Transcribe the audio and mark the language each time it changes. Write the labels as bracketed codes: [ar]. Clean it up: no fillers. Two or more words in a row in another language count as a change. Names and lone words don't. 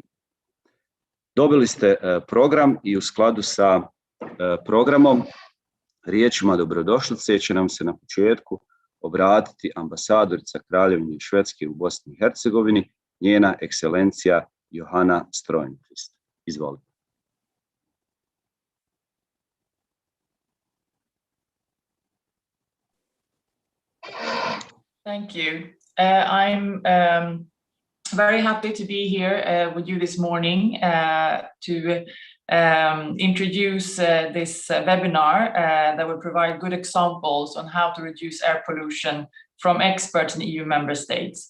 [bs] Dobili ste program i u skladu sa programom riječima dobrodošlice će nam se na početku obratiti ambasadorica Kraljevine Švedske u Bosni i Hercegovini, njena ekscelencija Johanna Strojenquist. Izvolite. [en] Thank you. I'm very happy to be here with you this morning to introduce this webinar that will provide good examples on how to reduce air pollution from experts in EU member states.